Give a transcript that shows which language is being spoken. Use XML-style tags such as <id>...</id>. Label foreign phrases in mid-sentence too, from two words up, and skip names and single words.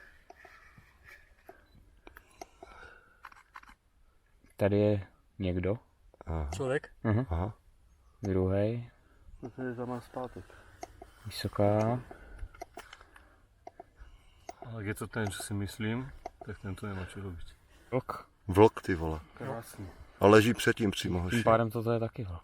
<cs>Tady je někdo.</cs> <sk>Človek?</sk> <cs>Aha. Druhý. To je za nás zpátek. Vysoká.</cs> <sk>Ale je to ten, čo si myslím, tak tento nemá čo robiť.</sk> <cs>Vlk. Vlk, ty vole. Krásný. A leží předtím přímo, hoši. Tím pádem toto je taky vlk.</cs>